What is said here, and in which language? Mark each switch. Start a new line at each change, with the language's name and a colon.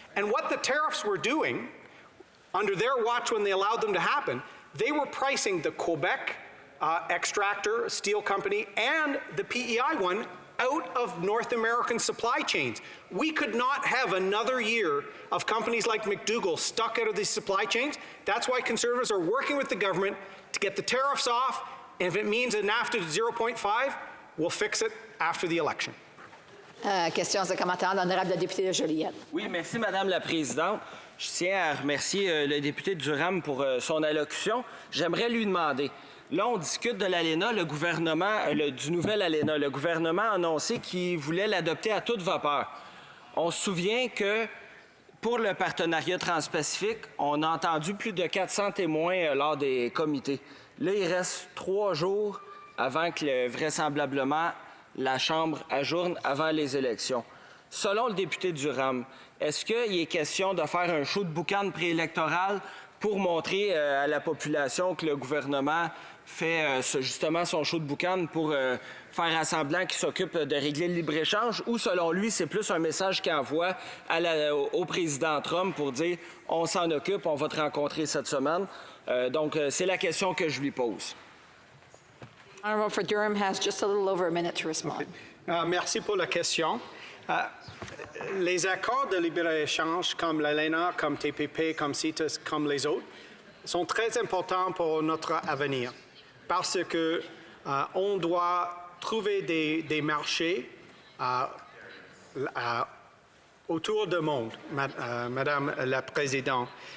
English: And what the tariffs were doing, under their watch when they allowed them to happen, they were pricing the Quebec extractor steel company and the PEI one out of North American supply chains. We could not have another year of companies like McDougall stuck out of these supply chains. That's why Conservatives are working with the government to get the tariffs off, and if it means a NAFTA 0.5, we'll fix it after the election.
French: Questions et commentaires, l'honorable député de Joliette. Oui, merci, Madame la Présidente. Je tiens à remercier le député Durham pour son allocution. J'aimerais lui demander, là, on discute de l'ALENA, du nouvel ALENA. Le gouvernement a annoncé qu'il voulait l'adopter à toute vapeur. On se souvient que pour le partenariat transpacifique, on a entendu plus de 400 témoins lors des comités. Là, il reste 3 jours avant que, vraisemblablement, la Chambre ajourne avant les élections. Selon le député Durham, est-ce qu'il est question de faire un show de boucan préélectoral pour montrer à la population que le gouvernement fait justement son show de boucan pour faire semblant qu'il s'occupe de régler le libre-échange, ou selon lui, c'est plus un message qu'il envoie au président Trump pour dire « on s'en occupe, on va te rencontrer cette semaine ». Donc, c'est la question que je lui pose.
English: Honourable for Durham has just a little over a minute to respond.
French: Merci pour la question. Les accords de libre-échange comme l'ALENA, comme TPP, comme CITES, comme les autres, sont très importants pour notre avenir parce que on doit trouver des marchés autour du monde, Madame la Présidente.